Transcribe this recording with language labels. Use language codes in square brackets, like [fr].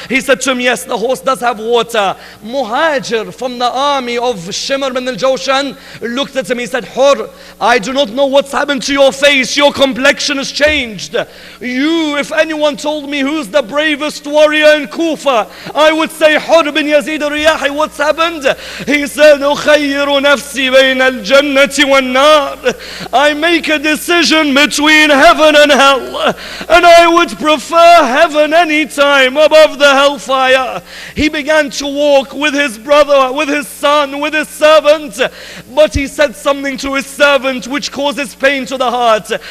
[en] He said to him, yes, the horse does have water. Muhajir from the army of Shimr bin al-Jawshan looked at him. He said, Hur, I do not know what's happened to your face. Your complexion has changed. You, if anyone told me who's the bravest warrior in Kufa, I would say Hur bin Yazid al-Riyahi, what's happened? He said, [ar] أخير نفسي بين الجنة والنار. [en] I make a decision between heaven and hell, and I would prefer heaven any time above the hellfire. He began to walk with his brother, with his son, with his servant, but he said something to his servant which causes pain to the heart.